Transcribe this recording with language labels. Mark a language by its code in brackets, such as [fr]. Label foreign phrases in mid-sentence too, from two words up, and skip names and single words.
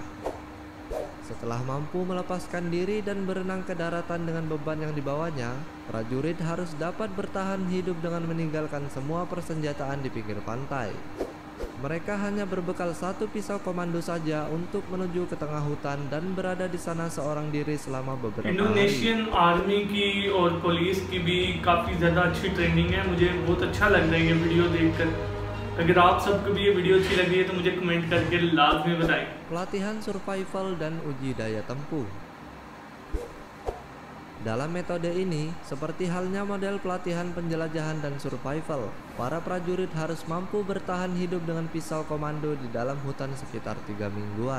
[id] Setelah mampu melepaskan diri dan berenang ke daratan dengan beban yang dibawanya, prajurit harus dapat bertahan hidup dengan meninggalkan semua persenjataan di pinggir pantai. Mereka hanya berbekal satu pisau komando saja untuk menuju ke tengah hutan dan berada di sana seorang diri selama beberapa hari. [en] Indonesian Army [hi] की और पुलिस की भी काफी ज़्यादा अच्छी ट्रेनिंग है. मुझे बहुत अच्छा लग रहा है ये वीडियो देखकर. अगर आप सबको भी ये वीडियो अच्छी लगी है तो मुझे कमेंट करके लाजमी बताएं. [id] Pelatihan survival dan uji daya tempuh. Dalam metode ini, seperti halnya model pelatihan penjelajahan dan survival, para prajurit harus mampu bertahan hidup dengan pisau komando di dalam hutan sekitar 3 mingguan.